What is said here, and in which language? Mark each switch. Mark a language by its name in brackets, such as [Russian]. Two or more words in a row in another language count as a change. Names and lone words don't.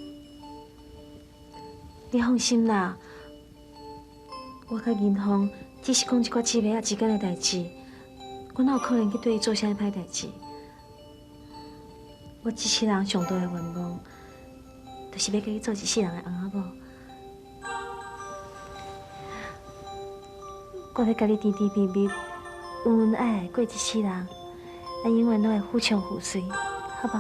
[Min Nan Chinese] 你放心啦，我甲银行只是讲一寡鸡尾仔之间的代志，我哪有可能去对伊做啥歹代志？我一世人上大的愿望，就是要甲伊做一世人的翁仔某。我要甲你甜甜蜜蜜、恩恩爱爱过一世人，咱永远都会互相互随，好不好？